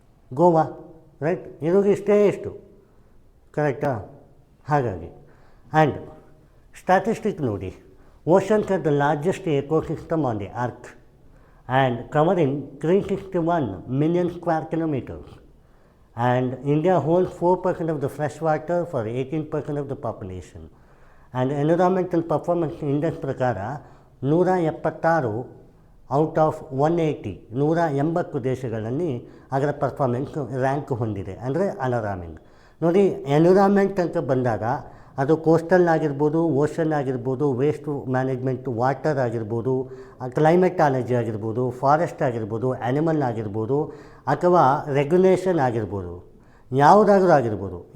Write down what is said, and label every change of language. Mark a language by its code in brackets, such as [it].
[kn] Goa, right? ಇರೋದು ಇಷ್ಟೇ ಎಷ್ಟು, ಕರೆಕ್ಟಾ? ಹಾಗಾಗಿ ಆ್ಯಂಡ್ ಸ್ಟ್ಯಾಟಿಸ್ಟಿಕ್ ನೋಡಿ. [en] Oceans are the largest ecosystem on the earth and covering 361 million square kilometers. And India holds 4% of the fresh water for 18% of the population. [kn] And Environmental Performance Index ಪ್ರಕಾರ 176 out of 180, 180 ದೇಶಗಳಲ್ಲಿ ಅದರ performance rank ಹೊಂದಿದೆ. ಅಂದರೆ ಅಲಾರಾಮಿಂಗ್. ನೋಡಿ, environment ಅಂತ ಬಂದಾಗ ಅದು coastal ಆಗಿರ್ಬೋದು, ಓಷನ್ ಆಗಿರ್ಬೋದು, ವೇಸ್ಟ್ ಮ್ಯಾನೇಜ್ಮೆಂಟ್, ವಾಟರ್ ಆಗಿರ್ಬೋದು, ಕ್ಲೈಮೇಟಾಲಜಿ ಆಗಿರ್ಬೋದು, ಫಾರೆಸ್ಟ್ ಆಗಿರ್ಬೋದು, ಆ್ಯನಿಮಲ್ ಆಗಿರ್ಬೋದು, ಅಥವಾ ರೆಗ್ಯುಲೇಷನ್ ಆಗಿರ್ಬೋದು, ಯಾವುದಾದ್ರೂ ಆಗಿರ್ಬೋದು.